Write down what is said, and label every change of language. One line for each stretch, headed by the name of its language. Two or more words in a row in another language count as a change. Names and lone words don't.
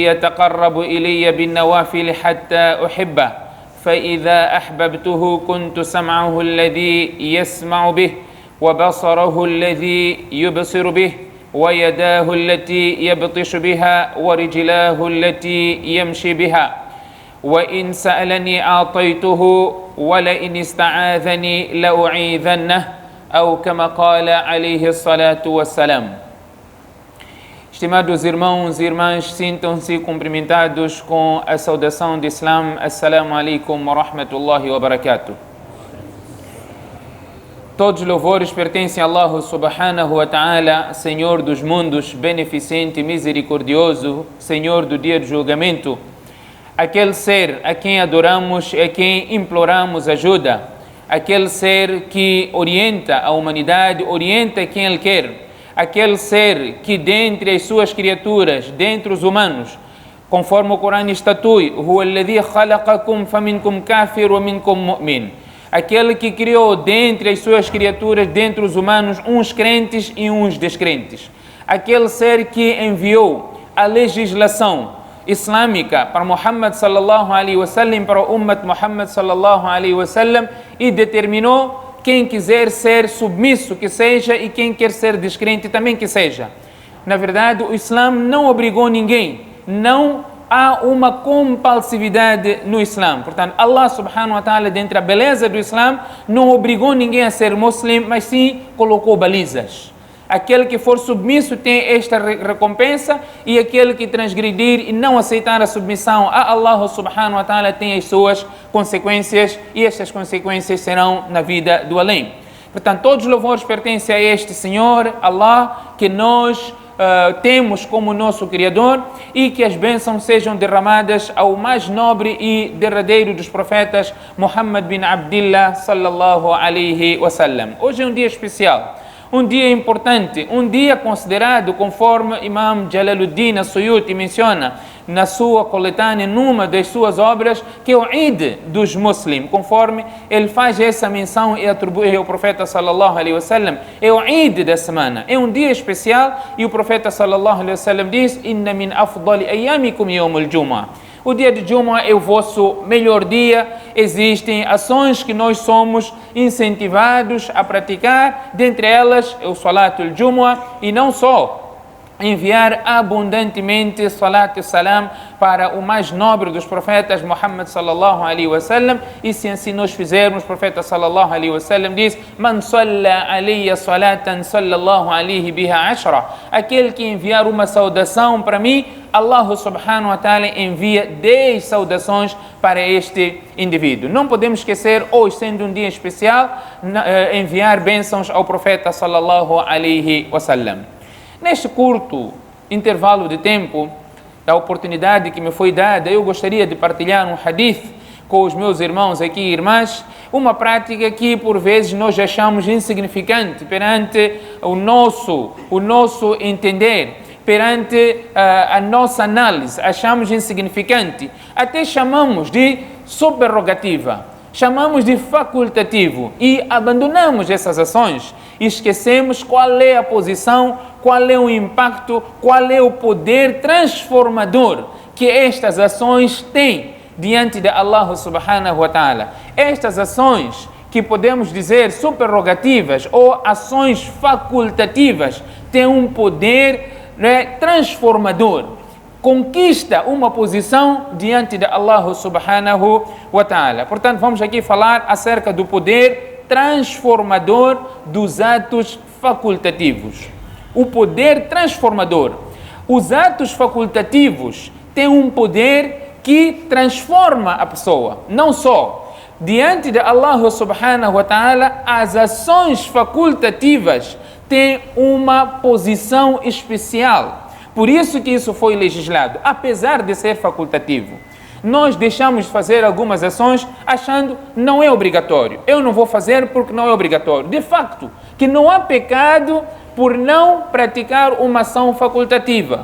Arabic: يتقرب إلي بالنوافل حتى أحبه فإذا أحببته كنت سمعه الذي يسمع به وبصره الذي يبصر به ويداه التي يبطش بها ورجلاه التي يمشي بها وإن سألني أعطيته ولئن استعاذني لأعيذنه أو كما قال عليه الصلاة والسلام.
Portuguese: Estimados irmãos e irmãs, sintam-se cumprimentados com a saudação de Islam.
Arabic: السلام عليكم و رحمة الله و بركاته.
Portuguese: Todos os louvores pertencem a Allah
Arabic: سبحانه و تعالى,
Portuguese: Senhor dos mundos, beneficente e misericordioso, Senhor do dia do julgamento. Aquele ser a quem adoramos e a quem imploramos ajuda, aquele ser que orienta a humanidade, orienta quem ele quer, aquele ser que dentre as suas criaturas, dentre os humanos, conforme o Corão estatui,
Arabic: هو الذي خلقكم فمنكم كافر و منكم مؤمن,
Portuguese: aquele que criou dentre as suas criaturas, dentre os humanos, uns crentes e uns descrentes, aquele ser que enviou a legislação islâmica para Muhammad
Arabic: صلى الله عليه و سلم,
Portuguese: para o ummat Muhammad
Arabic: صلى الله عليه و سلم,
Portuguese: e determinou quem quiser ser submisso que seja e quem quer ser descrente também que seja. Na verdade, o Islã não obrigou ninguém, não há uma compulsividade no Islã. Portanto,
Arabic: الله سبحانه و تعالى,
Portuguese: dentro da beleza do Islã, não obrigou ninguém a ser muçulmano, mas sim colocou balizas. Aquele que for submisso tem esta recompensa e aquele que transgredir e não aceitar a submissão a Allah
Arabic: سبحانه و تعالى
Portuguese: tem as suas consequências e estas consequências serão na vida do além. Portanto, todos os louvores pertencem a este Senhor, Allah, que nós temos como nosso Criador e que as bênçãos sejam derramadas ao mais nobre e derradeiro dos profetas,
Arabic: محمد بن عبد الله صلى الله عليه و سلم.
Portuguese: Hoje é um dia especial. Um dia importante, um dia considerado, conforme Imam Jalaluddin As-Suyuti menciona na sua coletânea, numa das suas obras, que é o Eid dos muçulmanos, conforme ele faz essa menção e atribui ao profeta
Arabic: صلى الله عليه و سلم,
Portuguese: é o Eid da semana, é um dia especial e o profeta
Arabic: صلى الله عليه و سلم
Portuguese: diz:
Arabic: "إن من أفضل أيامكم يوم الجمعة."
Portuguese: O dia de Jumu'ah é o vosso melhor dia. Existem ações que nós somos incentivados a praticar, dentre elas é o
Arabic: صلاة الجمعة,
Portuguese: e não só enviar abundantemente salat e salam para o mais nobre dos profetas,
Arabic: محمد صلى الله عليه و سلم,
Portuguese: e se assim nós fizermos, o profeta
Arabic: صلى الله عليه و سلم
Portuguese: diz:
Arabic: "من صلى علي صلاة صلى الله عليه بها عشرا",
Portuguese: aquele que enviar uma saudação para mim, Allah
Arabic: سبحانه و تعالى
Portuguese: envia 10 saudações para este indivíduo. Não podemos esquecer, hoje sendo um dia especial, enviar bênçãos ao profeta
Arabic: صلى الله عليه و سلم.
Portuguese: Neste curto intervalo de tempo, da oportunidade que me foi dada, eu gostaria de partilhar um hadith com os meus irmãos aqui e irmãs, uma prática que por vezes nós achamos insignificante perante o nosso entender, perante a nossa análise, achamos insignificante, até chamamos de subrogativa, chamamos de facultativo e abandonamos essas ações e esquecemos qual é a posição, qual é o impacto, qual é o poder transformador que estas ações têm diante de Allah
Arabic: سبحانه و تعالى.
Portuguese: Estas ações que podemos dizer superrogativas ou ações facultativas têm um poder transformador, conquista uma posição diante de Allah
Arabic: سبحانه و تعالى.
Portuguese: Portanto, vamos aqui falar acerca do poder transformador dos atos facultativos. O poder transformador. Os atos facultativos têm um poder que transforma a pessoa. Não só diante de Allah
Arabic: سبحانه و تعالى,
Portuguese: as ações facultativas têm uma posição especial. Por isso que isso foi legislado, apesar de ser facultativo. Nós deixamos de fazer algumas ações achando não é obrigatório. Eu não vou fazer porque não é obrigatório. De facto, que não há pecado por não praticar uma ação facultativa.